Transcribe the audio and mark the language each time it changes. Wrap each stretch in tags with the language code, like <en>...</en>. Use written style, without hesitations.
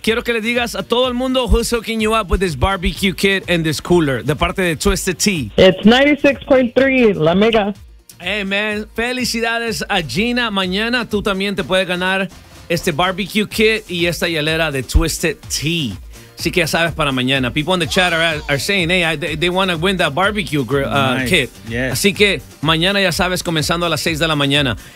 <es>Quiero que le digas a todo el mundo</es> <en>who's hooking you up with this barbecue kit and this cooler,</en> <es>de parte de Twisted Tea.</es> <en>It's 96.3, la mega. Hey, man,</en> <es>felicidades a Gina. Mañana tú también te puedes ganar este barbecue kit y esta hielera de Twisted Tea. Así que ya sabes, para mañana.</es> <en>People in the chat are saying, hey, they want to win that barbecue nice. Kit. Yes.</en> <es>Así que mañana ya sabes, comenzando a las 6 de la mañana.</es>